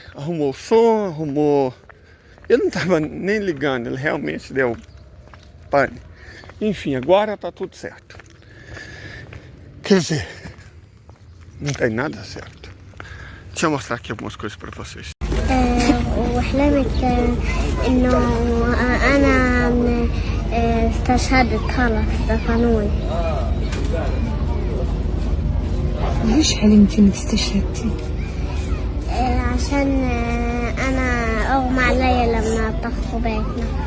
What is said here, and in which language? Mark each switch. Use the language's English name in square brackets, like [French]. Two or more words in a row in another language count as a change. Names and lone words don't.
[Portuguese] Arrumou o som, arrumou... Ele não estava nem ligando, ele realmente deu pane. Enfim, agora tá tudo certo. Quer dizer, não tem nada certo. Deixa eu mostrar aqui algumas coisas para vocês. [Arabic] وحلمت انه انا استشهدت خلص دفنوني. ليش حلمتي انك استشهدتي؟ عشان انا اغمى علي لما طفوا بيتنا.